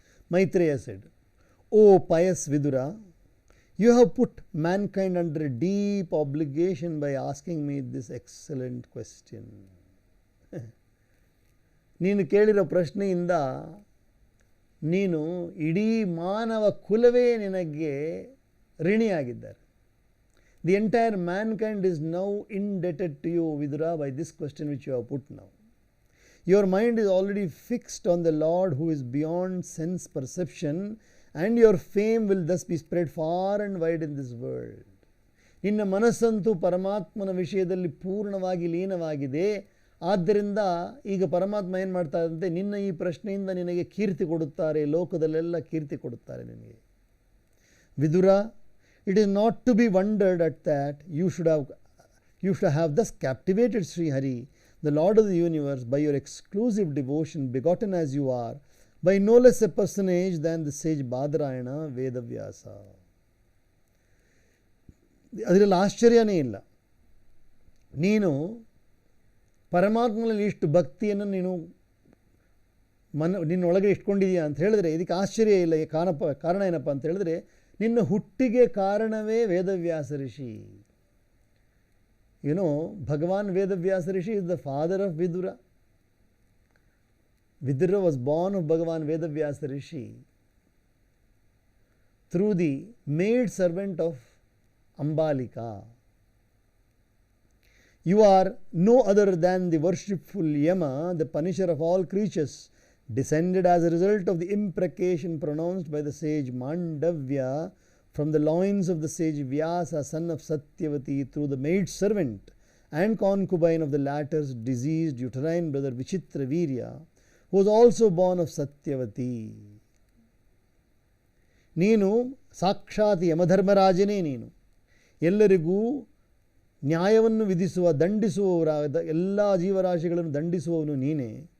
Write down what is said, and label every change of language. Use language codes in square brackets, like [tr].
[en] Maitreya said, O pious Vidura, you have put mankind under a deep obligation by asking me this excellent question. [kn] ನೀನು ಕೇಳಿರೋ ಪ್ರಶ್ನೆಯಿಂದ ನೀನು ಇಡೀ ಮಾನವ ಕುಲವೇ ನಿನಗೆ ಋಣಿಯಾಗಿದ್ದಾರೆ. [en] The entire mankind is now indebted to you, Vidura, by this question which you have put now. Your mind is already fixed on the Lord who is beyond sense perception, and your fame will thus be spread far and wide in this world. [kn] ನಿನ್ನ ಮನಸ್ಸಂತೂ ಪರಮಾತ್ಮನ ವಿಷಯದಲ್ಲಿ ಪೂರ್ಣವಾಗಿ ಲೀನವಾಗಿದೆ. ಆದ್ದರಿಂದ ಈಗ ಪರಮಾತ್ಮ ಏನು ಮಾಡ್ತಾರಂತೆ, ನಿನ್ನ ಈ ಪ್ರಶ್ನೆಯಿಂದ ನಿನಗೆ ಕೀರ್ತಿ ಕೊಡುತ್ತಾರೆ, ಲೋಕದಲ್ಲೆಲ್ಲ ಕೀರ್ತಿ ಕೊಡುತ್ತಾರೆ ನಿನಗೆ. [en] Vidura, it is not to be wondered at that you should have thus captivated Sri Hari, the Lord of the universe, by your exclusive devotion, begotten as you are by no less a personage than the sage Badarayana Vedavyasa. [kn] ಅದರಲ್ಲಿ ಆಶ್ಚರ್ಯನೇ ಇಲ್ಲ. ನೀನು ಪರಮಾತ್ಮನಲ್ಲಿ ಇಷ್ಟು ಭಕ್ತಿಯನ್ನು ನಿನ್ನೊಳಗೆ ಇಟ್ಕೊಂಡಿದೀಯ ಅಂತ ಹೇಳಿದ್ರೆ ಇದಕ್ಕೆ ಆಶ್ಚರ್ಯ ಇಲ್ಲ. ಕಾರಣ ಏನಪ್ಪ ಅಂತ ಹೇಳಿದ್ರೆ, ನಿನ್ನ ಹುಟ್ಟಿಗೆ ಕಾರಣವೇ ವೇದವ್ಯಾಸ ಋಷಿ. [en] Bhagavan Vedavyasa Rishi is the father of Vidura. Vidura was born of Bhagavan Vedavyasa Rishi through the maid servant of Ambalika. You are no other than the worshipful Yama, the punisher of all creatures, descended as a result of the imprecation pronounced by the sage Mandavya from the loins of the sage Vyasa, son of Satyavati, through the maid servant and concubine of the latter's diseased uterine brother Vichitravirya, who was also born of Satyavati. [kn] ನೀನು ಸಾಕ್ಷಾತ್ ಯಮಧರ್ಮರಾಜನೇ. ನೀನು ಎಲ್ಲರಿಗೂ ನ್ಯಾಯವನ್ನು ವಿಧಿಸುವ, ದಂಡಿಸುವವರಾದ ಎಲ್ಲ ಜೀವರಾಶಿಗಳನ್ನು ದಂಡಿಸುವವನು ನೀನೇ.